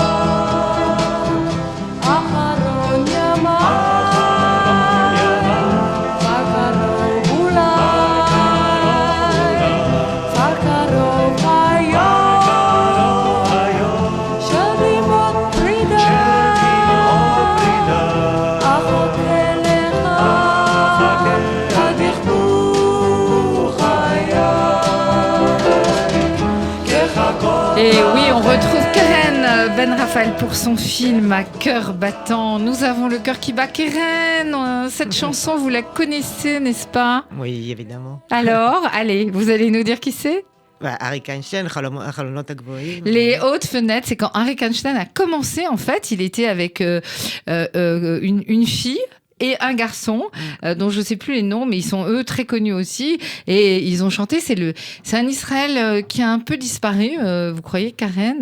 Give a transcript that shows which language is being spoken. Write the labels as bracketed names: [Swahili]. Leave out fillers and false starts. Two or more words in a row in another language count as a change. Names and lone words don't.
[Hebrew] אחרון ימיו, כבר קרוב אולי, כבר קרוב היום, של דמעות פרידה, אחכה לך, עד יכבו חיי, כחכות. [French] Et oui, on retrouve Keren Ben Raphaël pour son film À cœur battant. Nous avons le cœur qui bat. Keren, cette chanson, vous la connaissez, n'est-ce pas? Oui, évidemment. Alors, allez, vous allez nous dire qui c'est? [Hebrew] אריק איינשטיין, החלונות הגבוהים. [French] Les hautes fenêtres, c'est quand Arik Einstein a commencé, en fait, il était avec une fille et un garçon, dont je ne sais plus les noms, mais ils sont eux très connus aussi, et ils ont chanté. C'est un Israël qui a un peu disparu, vous croyez, Karen?